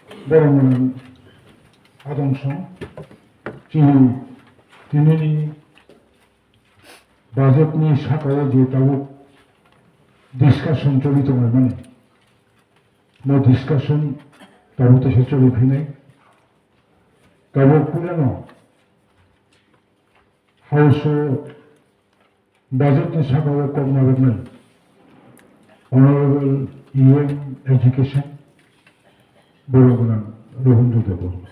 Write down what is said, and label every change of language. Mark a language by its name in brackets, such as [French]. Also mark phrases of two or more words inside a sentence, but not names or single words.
[Bodo] बरमोन आदमसं दिनैनि बाजेटनि साखायाव जिहेतु डिसकासन चलिदोंमोन माने [English] no discussion [Bodo] दाबो से चलिफैनाय दाबो पुरानो हाउस बाजेटनि साखायाव कमनारनाय [English] Honorable EM Education [Bodo] बरगोनां रहुन्द्र देव